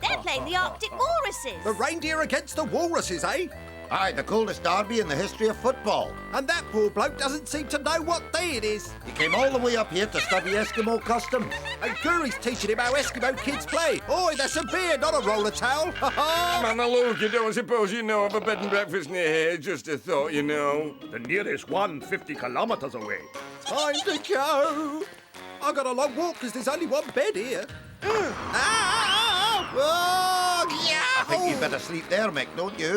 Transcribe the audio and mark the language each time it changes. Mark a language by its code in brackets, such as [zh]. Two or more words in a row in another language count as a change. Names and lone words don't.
[en] They're playing the Arctic Walruses. The reindeer against the walruses, eh? Aye, the coldest derby in the history of football. And that poor bloke doesn't seem to know what day it is. He came all the way up here to study Eskimo customs. And Guri's teaching him how Eskimo kids play. Oi, that's a beer, not a roller towel. Ha ha! Manaluk, you don't suppose you know of a bed and breakfast near here? Just a thought, you know. The nearest one, 50 kilometers away. Time to go. I got a long walk because there's only one bed here. Oh, yeah. I think you'd better sleep there, Mick, don't you?